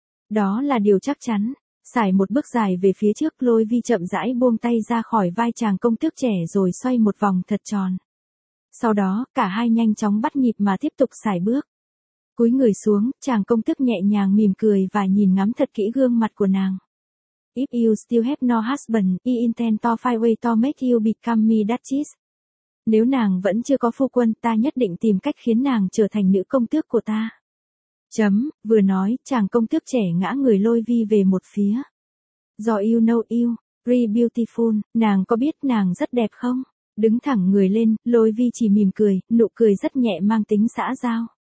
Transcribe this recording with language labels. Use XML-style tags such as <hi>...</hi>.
<vi>Đó là điều chắc chắn, sải một bước dài về phía trước Lôi Vi chậm rãi buông tay ra khỏi vai chàng công tước trẻ rồi xoay một vòng thật tròn. Sau đó, cả hai nhanh chóng bắt nhịp mà tiếp tục sải bước. Cúi người xuống, chàng công tước nhẹ nhàng mỉm cười và nhìn ngắm thật kỹ gương mặt của nàng.</vi> <en>If you still have no husband, I intend to find a way to make you become my duchess.</en> <vi>Nếu nàng vẫn chưa có phu quân, ta nhất định tìm cách khiến nàng trở thành nữ công tước của ta. Chấm, vừa nói, chàng công tước trẻ ngã người Lôi Vi về một phía.</vi> <en>Do you know you, very beautiful,</en> <vi>nàng có biết nàng rất đẹp không? Đứng thẳng người lên, Lôi Vi chỉ mỉm cười, nụ cười rất nhẹ mang tính xã giao.</vi>